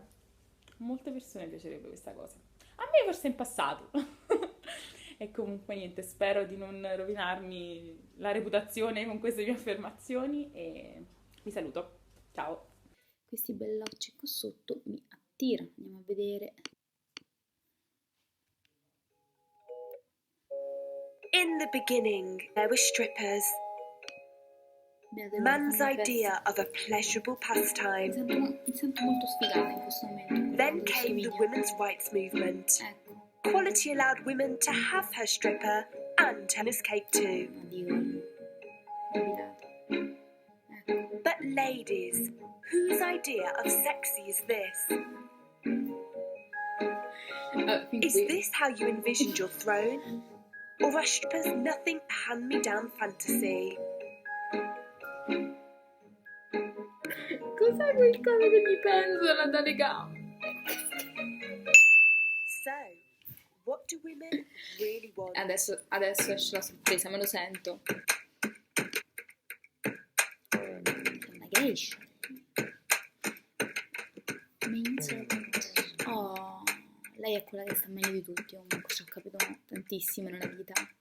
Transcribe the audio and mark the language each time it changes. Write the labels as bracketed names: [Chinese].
[Italian] A molte persone piacerebbe questa cosa. A me forse in passato. E comunque niente, spero di non rovinarmi la reputazione con queste mie affermazioni e vi saluto. Ciao! Questi bellocci qua sotto mi attirano, andiamo a vedere. [English] In the beginning, there were strippers. Man's idea of a pleasurable pastime. [Italian] Mi sento molto sfigata in questo momento. [English] Then came the women's rights movement. [Italian] Ecco. [English] Equality allowed women to have her stripper and tennis cake too. [Italian] Ecco. [English] But ladies, whose idea of sexy is this? Is this how you envisioned your throne? Or are strippers nothing but hand-me-down fantasy? [Italian] Cos'è qualcosa che mi penzola dalle gambe? [English] So, what do women really want? [Italian] Adesso esce la sorpresa, me lo sento. Una geisha. Main servant. Oh, lei è quella che sta meglio di tutti, comunque ci ho capito tantissimo nella vita.